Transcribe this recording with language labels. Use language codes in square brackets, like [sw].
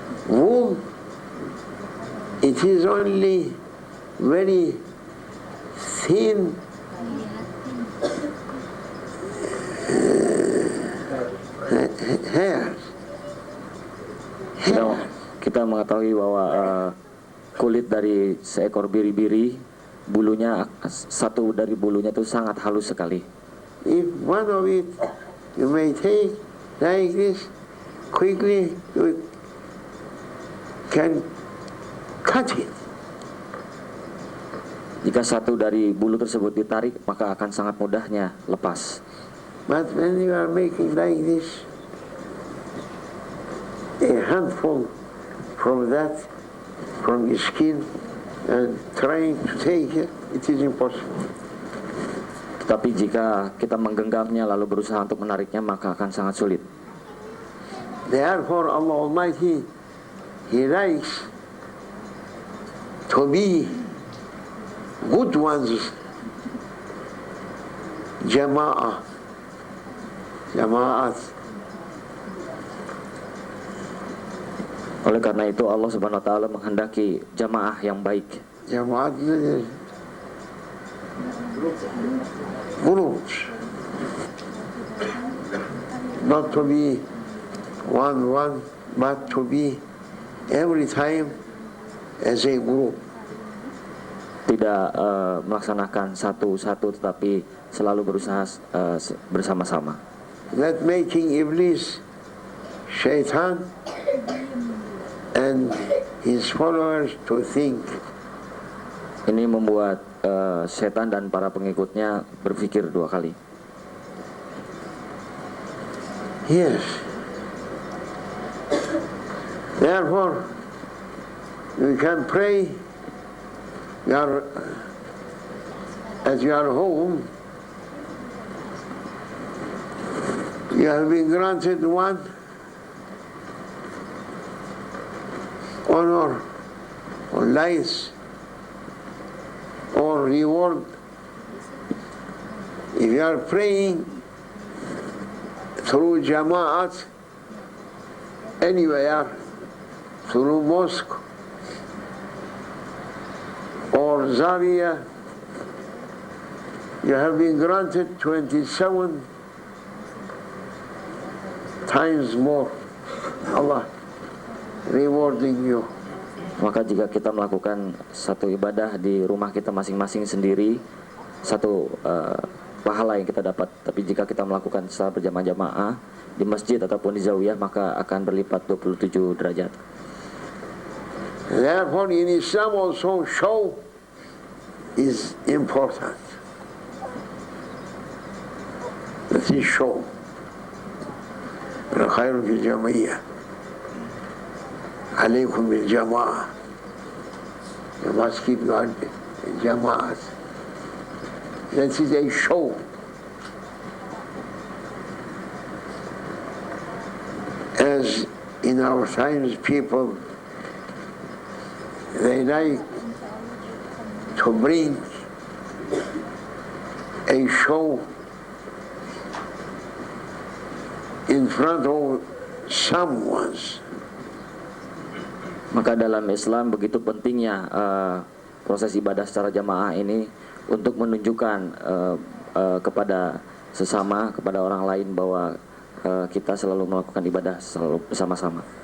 [en] Wool, it is only very thin hair. [id] Kita mengetahui bahwa kulit dari seekor biri-biri, bulunya, satu dari bulunya itu sangat halus sekali. [en] If one of it you may take like this, quickly you can cut it. [id] Jika satu dari bulu tersebut ditarik, maka akan sangat mudahnya lepas. [en] But when you are making like this, a handful from that, from the skin, and trying to take it, it is impossible. [id] Tetapi jika kita menggenggamnya lalu berusaha untuk menariknya, maka akan sangat sulit. [en] Therefore Allah Almighty, He likes to be good ones [id] jamaah, jamaat. Oleh karena itu Allah Subhanahu wa taala menghendaki jamaah yang baik. [en] Jamaat ini groups, not to be one, but to be every time as a group. [id] Tidak melaksanakan satu-satu tetapi selalu berusaha bersama-sama. [en] That making Iblis, Shaitan, and his followers to think. [id] Ini membuat setan dan para pengikutnya berpikir dua kali. [en] Yes. Therefore, you can pray at your home. You have been granted one honor or life or reward. If you are praying through Jama'at anywhere, through mosque or Zawiya, you have been granted 27 times more. Allah rewarding you. [id] Maka jika kita melakukan satu ibadah di rumah kita masing-masing sendiri, satu pahala yang kita dapat. Tapi jika kita melakukan secara berjamaah-jamaah di masjid ataupun di zawiyah, maka akan berlipat 27 derajat. [en] Therefore in Islam also show is important. That is show. [ar] الخير في الجمعية عليكم بالجماعة. [en] You must keep going Jama'at. That is a show. As in our times, people, they like to bring a show in front of someone's. [id] Maka dalam Islam begitu pentingnya proses ibadah secara jamaah ini untuk menunjukkan kepada sesama, kepada orang lain bahwa kita selalu melakukan ibadah selalu bersama-sama.